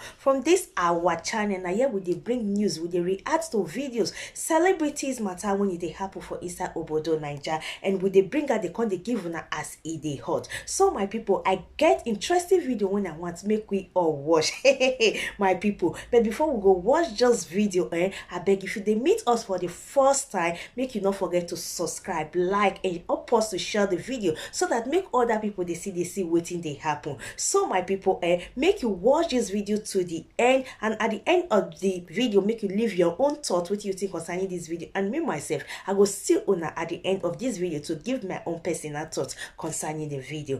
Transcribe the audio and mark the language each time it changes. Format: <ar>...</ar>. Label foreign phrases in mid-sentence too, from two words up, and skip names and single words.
<pcm>From this our channel, now here we dey bring news, we dey react to videos, celebrities matter when it dey happen for inside obodo Naija, and we dey bring out the con dey give una as e dey hot. So my people, I get interesting video when I want make we all watch. My people, but before we go watch just video, I beg if you dey meet us for the first time, make you not forget to subscribe, like, and help us to share the video so that make other people they see waiting they happen. So my people, make you watch this video to the end, and at the end of the video make you leave your own thought what you think concerning this video, and me myself I will see una at the end of this video to give my own personal thoughts concerning the video.</pcm>